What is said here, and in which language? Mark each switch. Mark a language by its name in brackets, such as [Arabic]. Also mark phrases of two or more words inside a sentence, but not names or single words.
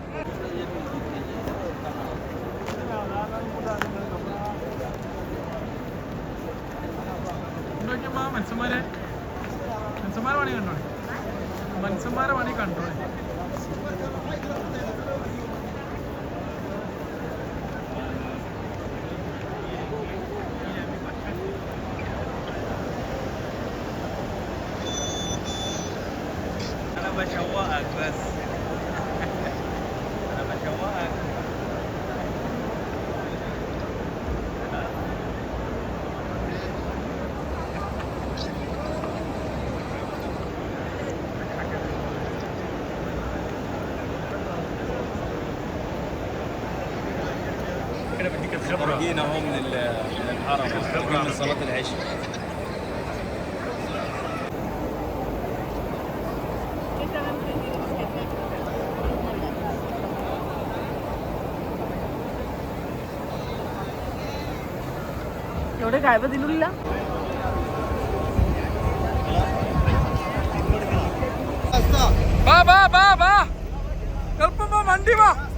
[Malayalam] മനുഷ്യന്മാരെ പണി കണ്ടോ, മനുഷ്യന്മാരെ പണി കണ്ടോ. [Arabic] أنا بشوقك بس أنا بشوقك خارجين اهو من الحرم خارجين من صلاة العشاء. [Malayalam] എവിടെ കായ്പ തിന്നില്ല. വാ വാ വാ വാ, എളുപ്പം വാ, വണ്ടി വാ.